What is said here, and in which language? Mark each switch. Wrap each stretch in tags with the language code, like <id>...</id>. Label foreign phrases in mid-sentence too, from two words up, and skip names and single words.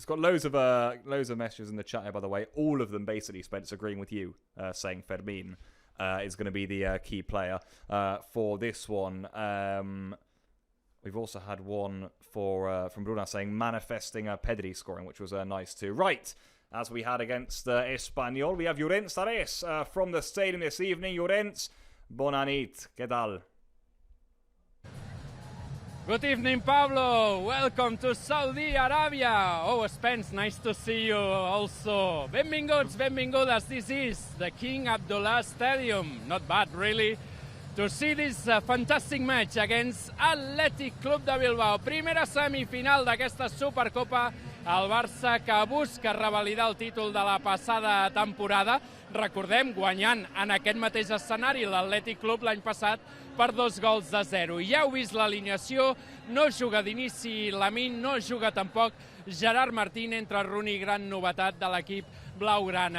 <en>Got loads of messages in the chat here, by the way. All of them basically, Spence, agreeing with you, saying Fermin is going to be the key player for this one. We've also had one from Bruna saying manifesting Pedri scoring, which was nice too. Right. As we had against Espanyol, we have Llorenç Tares from the stadium this evening.</en> <ca>Llorenç, bona nit,</ca> <es>¿qué tal?</es> <en>Good evening, Pablo. Welcome to Saudi Arabia. Oh, Spence, nice to see you also.</en> <ca>Benvingudes.</ca> <en>This is the King Abdullah Stadium. Not bad, really, to see this fantastic match against Athletic Club de Bilbao.</en> <ca>Primera semifinal d'aquesta Supercopa. El Barça que busca revalidar el títol de la passada temporada. Recordem, guanyant en aquest mateix escenari l'Athletic Club l'any passat per 2-0. Ja heu vist l'alineació, no juga d'inici Lamine, no juga tampoc Gerard Martín, entre Rooney, gran novetat de l'equip blaugrana.</ca>